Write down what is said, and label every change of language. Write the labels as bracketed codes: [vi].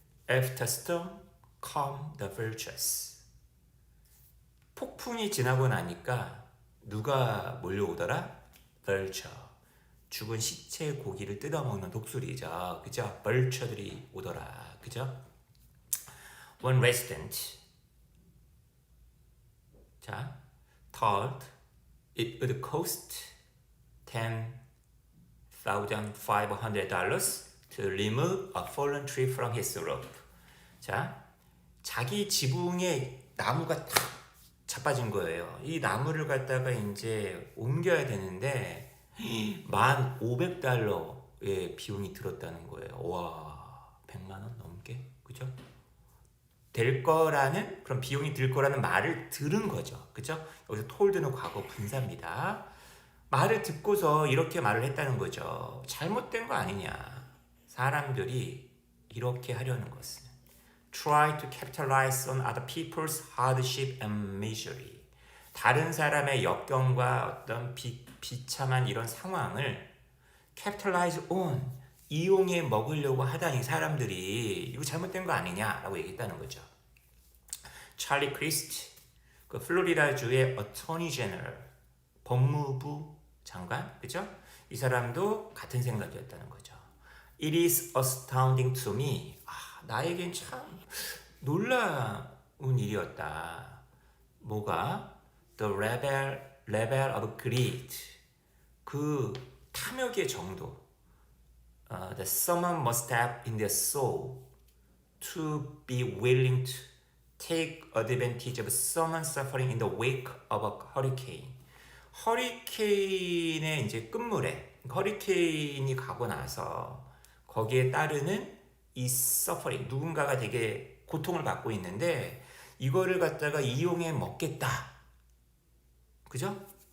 [en] After storm come the vultures. [ko] 폭풍이 지나고 나니까 누가 몰려오더라? [en] vulture. [ko] 죽은 시체 고기를 뜯어먹는 독수리죠. 그죠? vulture들이 오더라. 그죠? [en] One resident thought it would cost $10,500 to remove a fallen tree from his roof. [ko] 자, 자기 지붕에 나무가 탁 자빠진 거예요. 이 나무를 갖다가 이제 옮겨야 되는데 $1,500의 비용이 들었다는 거예요. 와, 100만 원 넘게, 그죠? 될 거라는 그런 비용이 들 거라는 말을 들은 거죠, 그죠? 여기서 told는 과거 분사입니다. 말을 듣고서 이렇게 말을 했다는 거죠. 잘못된 거 아니냐. 사람들이 이렇게 하려는 것은 [en] try to capitalize on other people's hardship and misery. [ko] 다른 사람의 역경과 어떤 비참한 이런 상황을 capitalize on, 이용해 먹으려고 하다니 사람들이 이거 잘못된 거 아니냐라고 얘기했다는 거죠. 찰리 크리스트, 그 플로리다주의 어토니 제너럴, 법무부 장관, 그죠? 이 사람도 같은 생각이었다는 거죠. [en] It is astounding to me. [ko] 나에겐 참 놀라운 일이었다. 뭐가? [en] The level of greed. [ko] 그 탐욕의 정도. [en] That someone must have in their soul to be willing to take advantage of someone suffering in the wake of a hurricane. [ko] 허리케인의 이제 끝물에, 허리케인이 가고 나서 거기에 따르는 이 서퍼링, 누군가가 되게 고통을 받고 있는데 이거를 갖다가 이용해 먹겠다. 그죠?